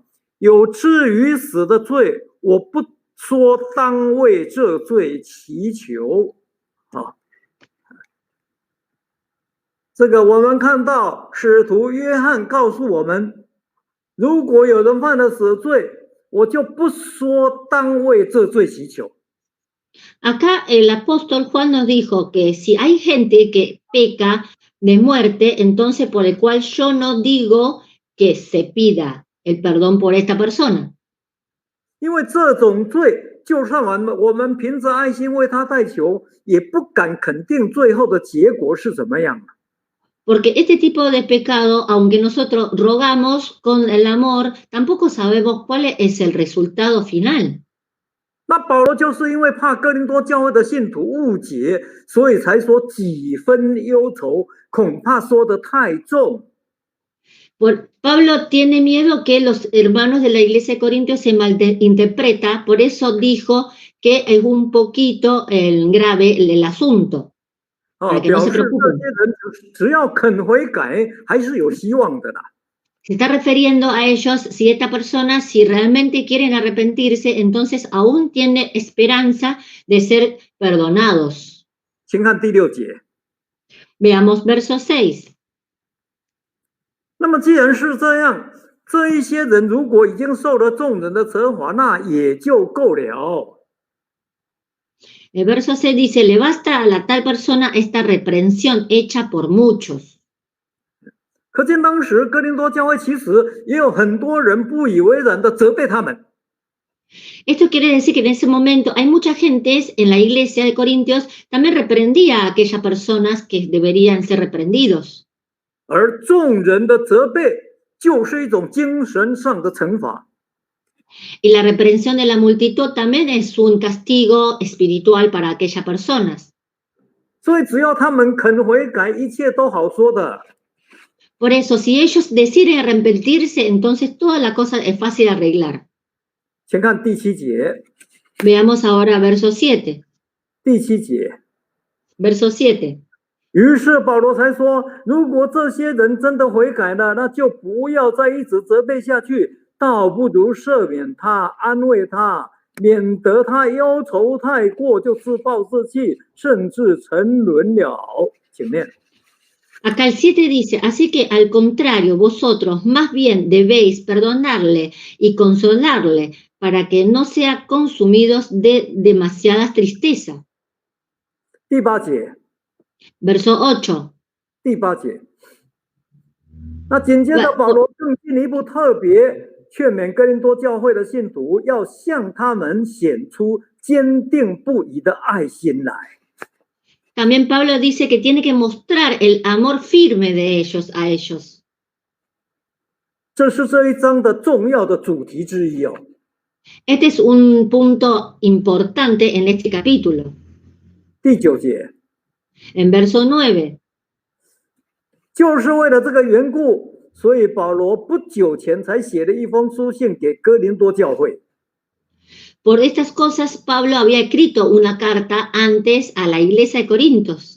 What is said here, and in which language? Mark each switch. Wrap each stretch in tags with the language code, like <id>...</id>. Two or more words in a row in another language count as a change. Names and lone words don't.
<zh>有至于死的罪，我不说当为这罪祈求。啊，这个我们看到使徒约翰告诉我们，如果有人犯了死罪，我就不说当为这罪祈求。</zh> <es>Acá el apóstol Juan nos dijo que si hay gente que peca de muerte, entonces por el cual yo no digo que se pida el perdón por esta persona.</es> <zh>因为这种罪，就算我们凭着爱心为他代求，也不敢肯定最后的结果是怎么样。</zh> <es>Porque este tipo de pecado, aunque nosotros rogamos con el amor, tampoco sabemos cuál es el resultado final.</es> <zh>那保罗就是因为怕哥林多教会的信徒误解，所以才说几分忧愁，恐怕说得太重。</zh> <es>Pablo tiene miedo que los hermanos de la iglesia de Corintios se malinterpreta, por eso dijo que es un poquito grave el asunto. Para que no se preocupen.</es> <zh>表示这些人只要肯悔改，还是有希望的啦。</zh> <es>Se está refiriendo a ellos, si esta persona, si realmente quieren arrepentirse, entonces aún tiene esperanza de ser perdonados.</es> <zh>请看第6节。</zh> <es>Veamos verso 6.</es> <zh>那么既然是这样，这一些人如果已经受了众人的责罚，那也就够了。</zh> <es>El verso 6 dice, le basta a la tal persona esta reprensión hecha por muchos.</es> <zh>可见当时哥林多教会其实也有很多人不以为然的责备他们。</zh> <es>Esto quiere decir que en ese momento hay mucha gente en la iglesia de Corintios también reprendía a aquellas personas que deberían ser reprendidos.</es> <zh>而众人的责备就是一种精神上的惩罚。</zh> <es>Y la reprensión de la multitud también es un castigo espiritual para aquellas personas.</es> <zh>所以只要他们肯悔改，一切都好说的。</zh> <es>Por eso, si ellos deciden arrepentirse, entonces toda la cosa es fácil de arreglar.</es> <zh>请看第7节。</zh> <es>Veamos ahora verso 7.</es> <zh>第7节。</zh> <es>Verso 7.</es> <zh>于是保罗才说，如果这些人真的悔改了，那就不要再一直责备下去，倒不如赦免他，安慰他，免得他忧愁太过，就自暴自弃，甚至沉沦了。请念。</zh> <es>Acá el 7 dice, así que al contrario, vosotros más bien debéis perdonarle y consolarle para que no sea consumidos de demasiadas tristezas.</es> <zh>第八节，</zh> <es>verso 8.</es> <zh>第八节。那紧接着</zh> <es>Bueno,</es> <zh>保罗更进一步特别劝勉哥林多教会的信徒，要向他们显出坚定不移的爱心来。</zh> <es>también Pablo dice que tiene que mostrar el amor firme de ellos a ellos.</es> <zh>这是这一章的重要的主题之一哦。</zh> <es>Este es un punto importante en este capítulo.</es> <zh>第九节，</zh> <es>En verso 9.</es> <zh>就是为了这个缘故，所以保罗不久前才写了一封书信给哥林多教会。</zh> <es>Por estas cosas, Pablo había escrito una carta antes a la iglesia de Corintios.</es>